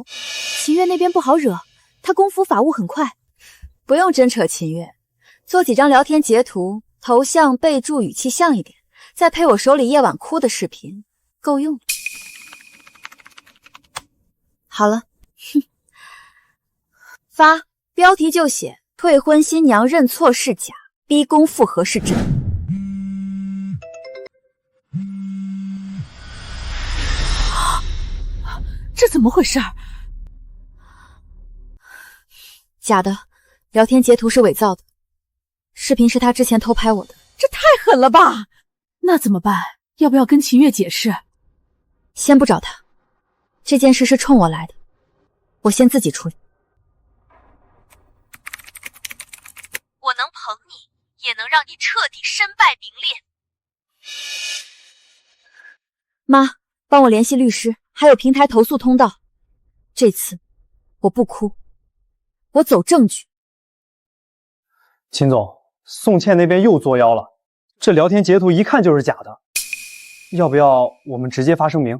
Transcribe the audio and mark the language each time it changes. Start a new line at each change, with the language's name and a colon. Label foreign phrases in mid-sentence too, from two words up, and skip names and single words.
Chinese: 秦月那邊不好惹，他功夫法務很快，不用真扯秦月，做幾張聊天截圖，頭像備註語氣像一點，再配我手裡夜晚哭的視頻，夠用了。好了，發標題就寫退婚新娘認錯是假，逼宮復合是真。這怎麼回事？假的，聊天截圖是偽造的，視頻是他之前偷拍我的。這太狠了吧！那怎麼辦？要不要跟秦月解釋？先不找他，這件事是衝我來的，我先自己處理。我能捧你，也能讓你徹底身敗名裂。媽，幫我聯繫律師，還有平台投訴通道。這次我不哭，我走證據。秦總，宋茜那邊又作妖了，這聊天截圖一看就是假的，要不要我們直接發聲明？